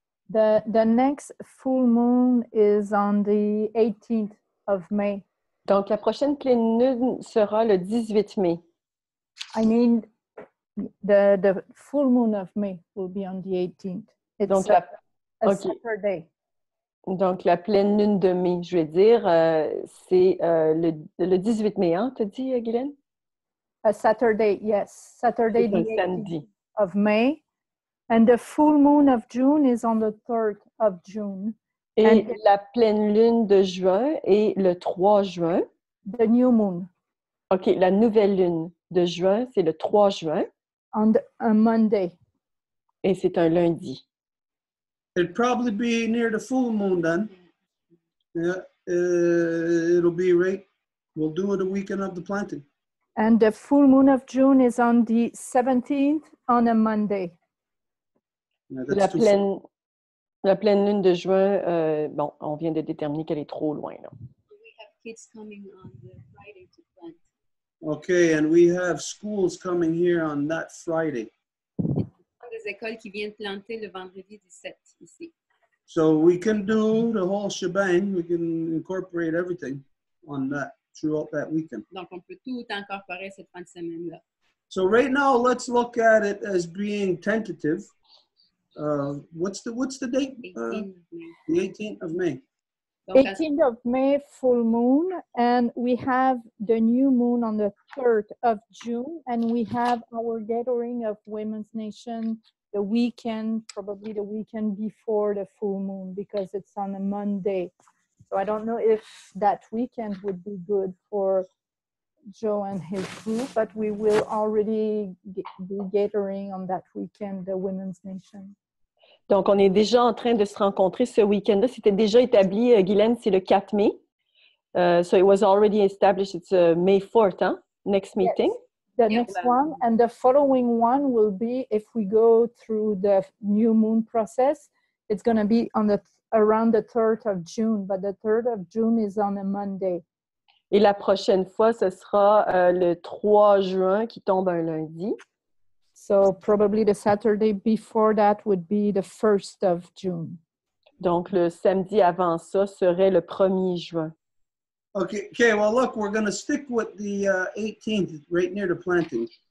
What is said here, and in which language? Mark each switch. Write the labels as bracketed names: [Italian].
[English] The next full moon is on the 18th of May. [French] Donc, la prochaine pleine lune sera le 18 mai. [English] I mean, the full moon of May will be on the 18th. It's [French] Donc, [English] a Saturday. [French] Donc, la pleine lune de mai, je vais dire, c'est le 18 mai, hein, t'as dit, Guylaine? [English] A Saturday, yes. Saturday, the 18th [French] samedi. [English] of May. And the full moon of June is on the 3rd of June. [French] Et la pleine lune de juin est le 3 juin. [English] The new moon. [French] OK, la nouvelle lune de juin, c'est le 3 juin. [English] On a Monday. [French] Et c'est un lundi. [English] it'd probably be near the full moon then. Yeah, it'll be right. We'll do it the weekend of the planting. And the full moon of June is on the 17th on a Monday. Yeah, [French] La [English] that's too far. [French] pleine lune de juin, bon, on vient de déterminer qu'elle est trop loin, là. [English] We have kids coming on the Friday to plant. Okay, and we have schools coming here on that Friday. [French] Des écoles qui viennent planter le vendredi 17 ici. [English] So we can do the whole shebang. We can incorporate everything on that throughout that weekend. [French] Donc, on peut tout incorporer cette fin de semaine-là. [English] So right now, let's look at it as being tentative. What's the date? 18 of May. The 18th of May. [French] Donc, [English] 18th of May, full moon, and we have the new moon on the 3rd of June, and we have our gathering of Women's Nation the weekend, probably the weekend before the full moon, because it's on a Monday. So I don't know if that weekend would be good for Joe and his group, but we will already be gathering on that weekend, the Women's Nation. [French] Donc, on est déjà en train de se rencontrer ce week-end-là. C'était déjà établi, Guylaine, c'est le 4 mai. [English] So it was already established. It's May 4th, huh? Next meeting. Yes. The next one, and the following one will be, if we go through the new moon process, it's going to be on around the 3rd of June, but the 3rd of June is on a Monday. [French] Et la prochaine fois, ce sera le 3 juin qui tombe un lundi. [English] So probably the Saturday before that would be the 1st of June. [French] Donc, le samedi avant ça serait le 1er juin. [English] Okay, well, look, we're going to stick with the 18th, right near the planting.